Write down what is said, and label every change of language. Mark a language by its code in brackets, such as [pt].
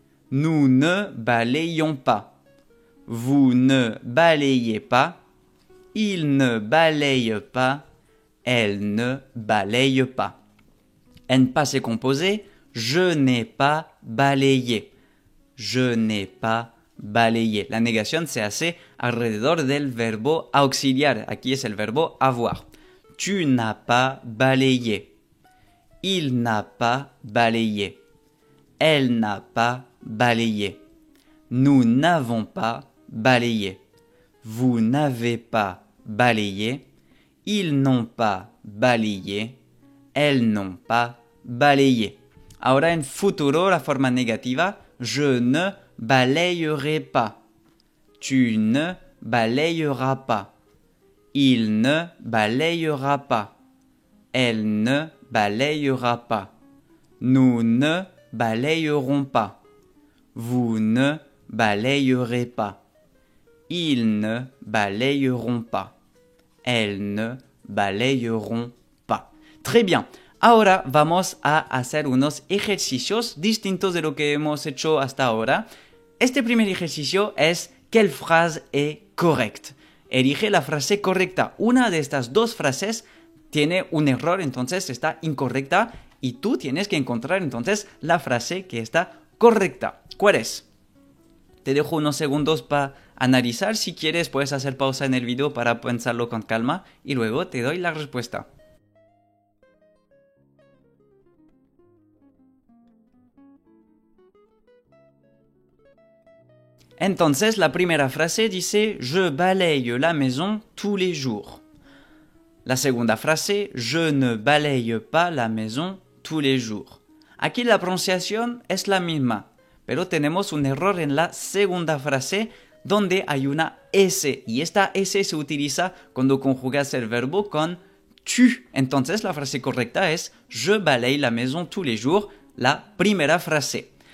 [fr] Nous ne balayons pas. Vous ne balayez pas. Il ne balaye pas. Elle ne balaye pas. En passé composé, je n'ai pas balayé. Je n'ai pas balayé. [es] La negación se hace alrededor del verbo auxiliar. Aquí es el verbo avoir. [fr] Tu n'as pas balayé. Il n'a pas balayé. Elle n'a pas balayé. Nous n'avons pas balayé. Vous n'avez pas balayé. Ils n'ont pas balayé. Elles n'ont pas balayé. [es] Ahora en futuro, la forma negativa, [fr] je ne balayerai pas. Tu ne balayeras pas. Il ne balayera pas. Elle ne balayera pas. Nous ne balayerons pas. Vous ne balayerez pas. Ils ne balayeront pas. Elles ne balayeront pas. Très bien. [es] Ahora vamos a hacer unos ejercicios distintos de lo que hemos hecho hasta ahora. Este primer ejercicio es ¿qué frase es correcta? Elige la frase correcta. Una de estas dos frases tiene un error, entonces está incorrecta y tú tienes que encontrar entonces la frase que está correcta. ¿Cuál es? Te dejo unos segundos para analizar. Si quieres puedes hacer pausa en el video para pensarlo con calma y luego te doy la respuesta. Entonces, la primera frase dice [fr] je balaye la maison tous les jours. [es] La segunda frase, [fr] je ne balaye pas la maison tous les jours. [es] Aquí la pronunciación es la misma, pero tenemos un error en la segunda frase donde hay una S y esta S se utiliza cuando conjugas el verbo con tu. Entonces, la frase correcta es [fr] je balaye la maison tous les jours, [es] la primera frase.